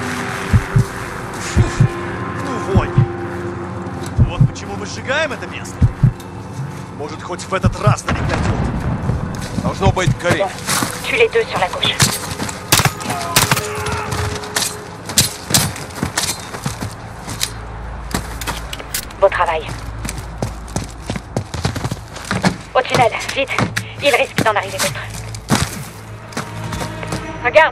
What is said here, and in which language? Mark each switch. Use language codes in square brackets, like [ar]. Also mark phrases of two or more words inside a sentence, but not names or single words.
[ru] Ну вот. Вот почему мы сжигаем это место. Может, хоть в этот раз налегнет. Должно быть Карин. [fr] Tue les deux sur la gauche. Beau travail. Au tunnel, vite. Il risque d'en arriver d'autres. Regarde.